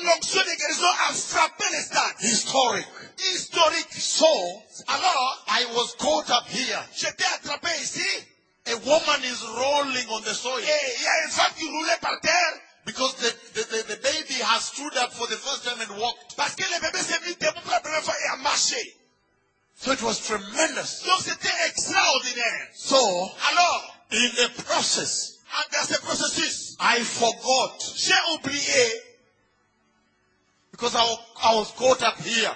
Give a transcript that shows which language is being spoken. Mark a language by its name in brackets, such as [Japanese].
[French] Et l'onction de guérison a frappé le stade. [English] Historic. Historic. So. [French] Alors. [English] I was caught up here. [French] J'étais attrapé ici. [English] A woman is rolling on the soil. [French] Et il y a une femme qui roulait par terre. [English] Because the baby has stood up for the first time and walked. [French] Parce que le bébé s'est mis debout pour la première fois et a marché. [English] So it was tremendous. [French] Donc c'était extraordinaire. [English] So, [French] alors, [English] in the process, [French] dans ce processus, [English] I forgot. [French] J'ai oublié. [English] Because I was caught up here.